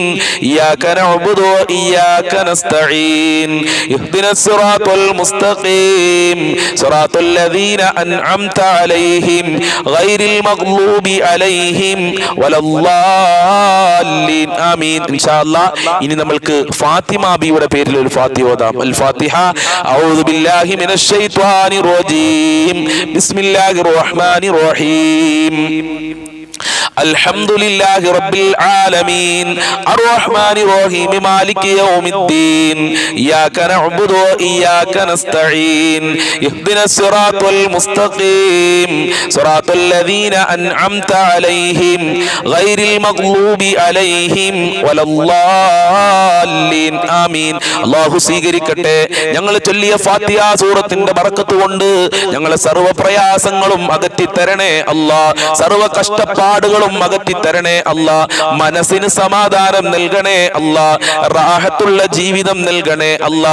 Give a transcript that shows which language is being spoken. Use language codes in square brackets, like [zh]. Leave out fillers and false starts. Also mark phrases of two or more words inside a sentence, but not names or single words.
[ar] إياك نعبد وإياك نستعين. اهدنا الصراط المستقيم صراط الذين أنعمت عليهم غير المغضوب عليهم ولا الضالين آمين. إن شاء الله [ml] ഇനി നമ്മൾക്ക് ഫാത്തിമ ബിയുടെ പേരിൽ ഒരു ഫാത്തിഹ ഓതാം. അൽ ഫാത്തിഹ. [ar] أعوذ بالله من الشيطان الرجيم. بسم الله الرحمن الرحيم. الحمد لله رب العالمين الرحمن الرحيم مالك يوم الدين. إياك نعبد وإياك نستعين. اهدنا الصراط المستقيم صراط الذين أنعمت عليهم غير المغضوب عليهم ولا الضالين آمين. [ml] അല്ലാഹു സ്വീകരിക്കട്ടെ. ഞങ്ങൾ ചൊല്ലിയ ഫാത്തിഹ സൂറത്തിന്റെ ബറക്കത്ത് കൊണ്ട് ഞങ്ങളെ സർവ്വ പ്രയാസങ്ങളും അകറ്റി തരണേ അല്ലാ. സർവ്വ കഷ്ടപ്പാടുകളും അകറ്റി തരണേ അല്ലാ. മനസ്സിന് സമാധാനം നൽകണേ അല്ലാ. റാഹത്തുള്ള ജീവിതം നൽകണേ അല്ലാ.